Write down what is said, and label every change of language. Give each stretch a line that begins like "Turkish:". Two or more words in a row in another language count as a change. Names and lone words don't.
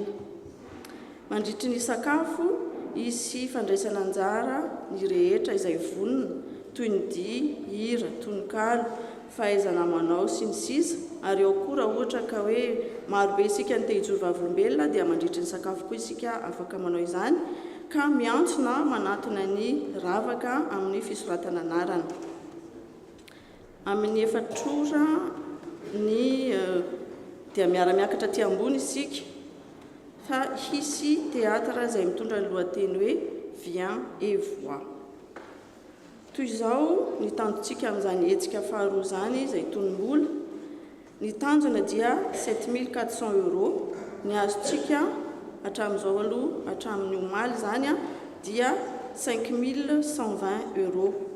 Malagasy: Mandritry ny sakafo isy fandraisana anjara ny rehetra izay vonona toy ny dia, hira, tononkalo, fahaizana manao sy ny sisa, ary ao koa raha ohatra ka hoe marobe isika ny te hijoro vavolombelona dia mandritry ny sakafo koa isika afaka manao izany ka miantso na manatona ny ravaka amin'ny fisoratana anarana. Amin'ny efatrora ny dia miara-miakatra ty ambony isika fa hisy teatra izay mitondra ny lohateny hoe viens et vois. Toy izao ny tanjontsika amin'izany hetsika faharoa izany izay tonom-bola. Ny tanjona dia 7400 €, ny azontsika hatramin'izao aloha hatramin'ny omaly izany dia 5120 €.